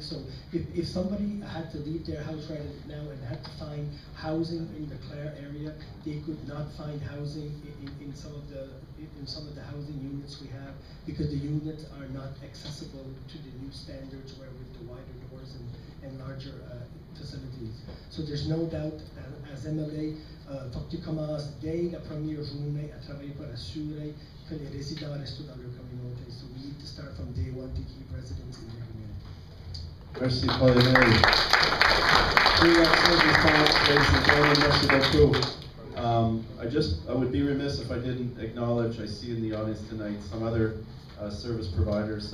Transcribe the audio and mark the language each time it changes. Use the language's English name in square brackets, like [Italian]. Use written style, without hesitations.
[English] So if somebody had to leave their house right now and had to find housing in the Clare area, they could not find housing in some of the housing units we have, because the units are not accessible to the new standards where with the wider doors and larger facilities. So there's no doubt, as MLA, [French] faut que tu commences dès la première journée à travailler pour assurer que les résidents restent dans leur communauté. [English] So we need to start from day one to keep residents in their community. Merci, Paul et Mary. Two excellent responses, ladies and gentlemen. [French] Merci beaucoup. [English] I would be remiss if I didn't acknowledge, I see in the audience tonight some other service providers.